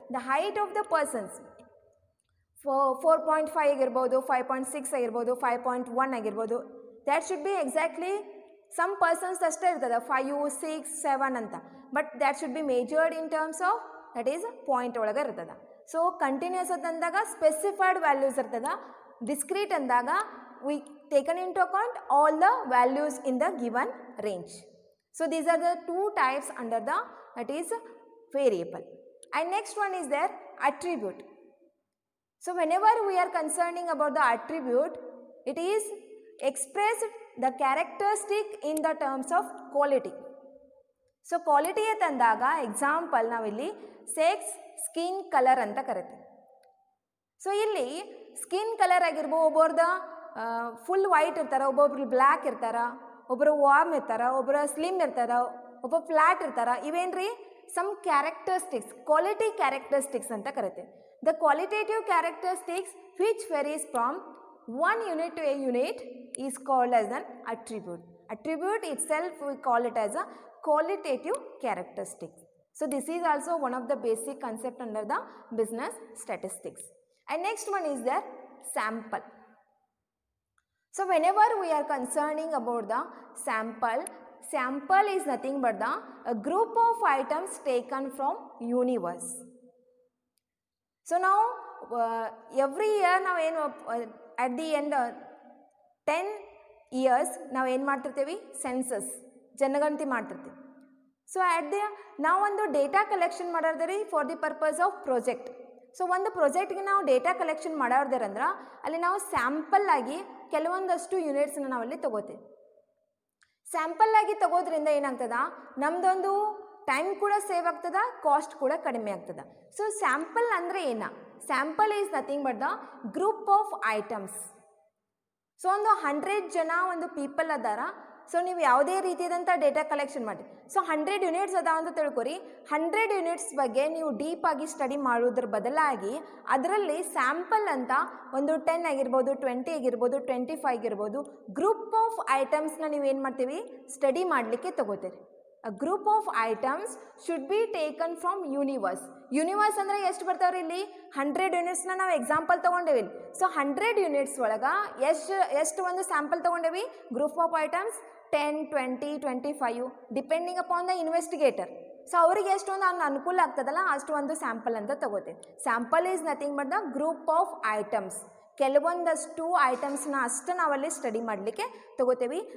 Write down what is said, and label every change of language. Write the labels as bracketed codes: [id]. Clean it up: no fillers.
[en] the height of the persons [kn] 4.5 ಆಗಿರ್ಬೋದು, 5.6 ಆಗಿರ್ಬೋದು, 5.1 ಆಗಿರ್ಬೋದು. [en] that should be exactly some persons [kn] ಅಷ್ಟೇ ಇರ್ತದೆ, [en] 5, 6, 7 ಅಂತ. But that should be measured in terms of [kn] that is point ಒಳಗೆ ಇರ್ತದೆ. ಸೊ ಕಂಟಿನ್ಯೂಸ್ ಅಂತಂದಾಗ ಸ್ಪೆಸಿಫೈಡ್ ವ್ಯಾಲ್ಯೂಸ್ ಇರ್ತದೆ. [en] Discrete ಅಂದಾಗ we taken into account all the values in the given range. So these are the two types under the that is variable. And next one is their attribute. So whenever we are concerning about the attribute, it is expressed the characteristic in the terms of quality. [kn] So quality ಅಂತಂದಾಗ example ನಾವಿಲ್ಲಿ sex, skin colour ಅಂತ ಕರಿತೀವಿ. So ಇಲ್ಲಿ skin colour ಆಗಿರ್ಬೋದು, ಒಬ್ಬರದ full white ಇರ್ತಾರೆ, ಒಬ್ಬೊಬ್ರು black ಇರ್ತಾರ, ಒಬ್ಬರು ವಾರ್ಮ್ ಇರ್ತಾರ, ಒಬ್ಬರು ಸ್ಲಿಮ್ ಇರ್ತಾರ, ಒಬ್ಬ ಫ್ಲ್ಯಾಟ್ ಇರ್ತಾರ. ಇವೇನ್ರಿ ಸಮ್ ಕ್ಯಾರೆಕ್ಟರಿಸ್ಟಿಕ್ಸ್, ಕ್ವಾಲಿಟಿ ಕ್ಯಾರೆಕ್ಟರಿಸ್ಟಿಕ್ಸ್ ಅಂತ ಕರಿತೀವಿ. [en] The qualitative characteristics which varies from one unit to a unit is called as an attribute. Attribute itself we call it as a qualitative characteristic. So this is also one of the basic concept under the business statistics. And next one is their sample. So whenever we are concerning about the sample is nothing but the a group of items taken from universe. So now every year now at the end 10 years [kn] ನಾವು ಏನು ಮಾಡ್ತಿರ್ತೀವಿ, census ಜನಗಣತಿ ಮಾಡ್ತಿರ್ತೀವಿ. So ನಾವು ಒಂದು data collection ಮಾಡೋದ್ರಿ [en] For the purpose of project. [kn] So ಒಂದು ಪ್ರಾಜೆಕ್ಟ್ಗೆ ನಾವು ಡೇಟಾ ಕಲೆಕ್ಷನ್ ಮಾಡೋದ್ರಂದ್ರೆ ಅಲ್ಲಿ ನಾವು ಸ್ಯಾಂಪಲ್ ಆಗಿ ಕೆಲವೊಂದಷ್ಟು ಯೂನಿಟ್ಸ್ನ ನಾವಲ್ಲಿ ತೊಗೋತೀವಿ. ಸ್ಯಾಂಪಲ್ ಆಗಿ ತಗೋದ್ರಿಂದ ಏನಾಗ್ತದ, ನಮ್ಮದೊಂದು ಟೈಮ್ ಕೂಡ ಸೇವ್ ಆಗ್ತದ, ಕಾಸ್ಟ್ ಕೂಡ ಕಡಿಮೆ ಆಗ್ತದ. ಸೊ ಸ್ಯಾಂಪಲ್ ಅಂದರೆ ಏನ? [en] Sample is nothing but the group of items. [kn] So ಒಂದು 100 ಜನ ಒಂದು ಪೀಪಲ್ ಅದಾರ. ಸೊ ನೀವು ಯಾವುದೇ ರೀತಿಯಾದಂಥ ಡೇಟಾ ಕಲೆಕ್ಷನ್ ಮಾಡಿ, ಸೊ 100 ಯೂನಿಟ್ಸ್ ಅದಾವ ಅಂತ ತಿಳ್ಕೊರಿ. 100 ಯೂನಿಟ್ಸ್ ಬಗ್ಗೆ ನೀವು ಡೀಪಾಗಿ ಸ್ಟಡಿ ಮಾಡೋದ್ರ ಬದಲಾಗಿ ಅದರಲ್ಲಿ ಸ್ಯಾಂಪಲ್ ಅಂತ ಒಂದು 10 ಆಗಿರ್ಬೋದು, 20 ಆಗಿರ್ಬೋದು, 25 ಆಗಿರ್ಬೋದು ಗ್ರೂಪ್ ಆಫ್ ಐಟಮ್ಸ್ನ ನೀವೇನು ಮಾಡ್ತೀವಿ, ಸ್ಟಡಿ ಮಾಡಲಿಕ್ಕೆ ತಗೋತೀರಿ. [en] A group of items should be taken from universe. [kn] Universe ಅಂದರೆ ಎಷ್ಟು ಬರ್ತಾವ್ರಿ ಇಲ್ಲಿ? 100 ಯೂನಿಟ್ಸ್ನ ನಾವು ಎಕ್ಸಾಂಪಲ್ ತೊಗೊಂಡೇವಿ. ಸೊ 100 ಯೂನಿಟ್ಸ್ ಒಳಗೆ ಎಷ್ಟು ಒಂದು sample ತೊಗೊಂಡೇವಿ? [en] Group of items 10, 20, 25 depending upon the investigator. [kn] So ಅವ್ರಿಗೆ ಎಷ್ಟೊಂದು ಅನುಕೂಲ ಆಗ್ತದಲ್ಲ ಅಷ್ಟು ಒಂದು ಸ್ಯಾಂಪಲ್ ಅಂತ ತಗೋತೀವಿ. [en] Sample is nothing but the group of items. [kn] ಕೆಲವೊಂದಷ್ಟು ಐಟಮ್ಸ್ನ ಅಷ್ಟು ನಾವಲ್ಲಿ ಸ್ಟಡಿ ಮಾಡಲಿಕ್ಕೆ ತೊಗೋತೀವಿ.